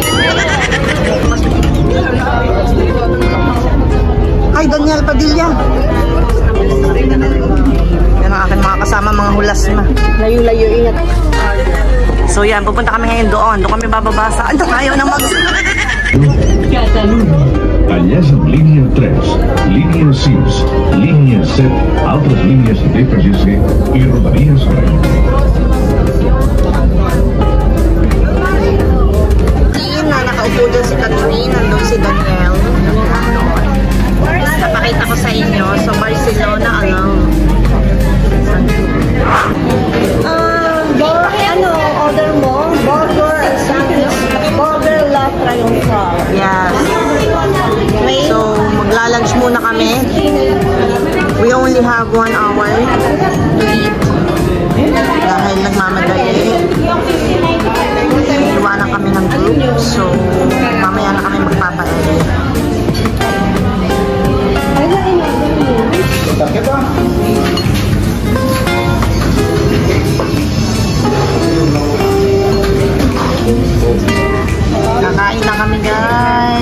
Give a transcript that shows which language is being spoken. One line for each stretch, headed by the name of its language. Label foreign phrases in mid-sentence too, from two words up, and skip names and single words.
Filipino: Ay, Daniel Padilla. Yan ang aking mga kasama, mga hulas na. Layo-layo, ingat. So yan, pupunta kami ngayon doon. Doon kami bababasa. Ano, ayaw nang mag...
Spanish: Allá son línea 3, línea 6, línea 7, otras líneas de TGC y Rodalías Rey.
Filipino: Na nakaupo doon si Catherine, nandun si Daniel. Napakita ko sa inyo.
English: So, Barcelona alone.
Filipino: Order mo?
English: Burger and sandwich. Burger La Triunfal. Yes.
Filipino: So, magla-lunch muna kami.
English: We only have 1 hour to eat.
Filipino: Dahil nagmamadali. Iwanan kami ng group. So, mamaya na kami magpapadali. Kakain na kami, guys.